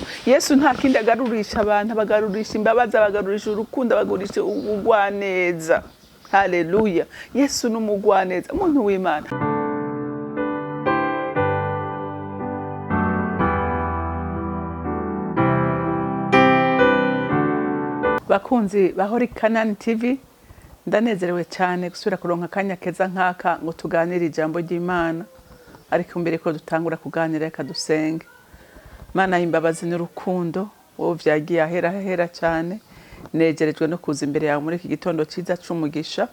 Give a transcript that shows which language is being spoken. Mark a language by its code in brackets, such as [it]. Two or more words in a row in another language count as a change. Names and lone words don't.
[rn] Yesu nta kindi agarurisha abantu, abagarurisha imbabazi, abagarurisha urukundo, abagarurisha ubugwaneza. Haleluya. Yesu ni umugwaneza, umuntu w'Imana. Bakunzi bahori CANAAN TV, ndanezerewe cyane gusubira kuronka akanya keza nk'aka ngo tuganire ijambo ry'Imana. Ariko mbere ko dutangura kuganira reka dusenge. Mana y'imbabazi n'urukundo, wowe vyagiye ahera cyane, negerejwe no kuza imbere yawe muri iki gitondo ciza c'umugisha.